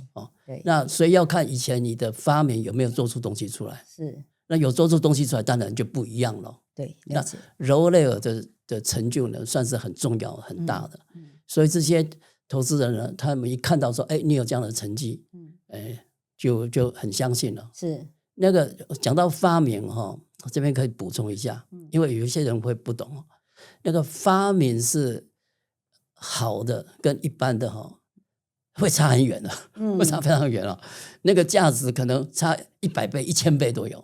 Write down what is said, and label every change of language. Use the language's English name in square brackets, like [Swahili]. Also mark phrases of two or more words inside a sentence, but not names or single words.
[Chinese] 那所以要看以前你的發明有沒有做出東西出來。是，那有做出東西出來，當然就不一樣了。對，那柔雷爾的成就呢，算是很重要、很大的。所以這些投資人呢，他們一看到說，你有這樣的成績，就很相信了。是那個講到發明這邊可以補充一下，因為有一些人會不懂，那個發明是好的跟一般的會差很遠的，會差非常遠了。那個價值可能差100倍、1000倍都有。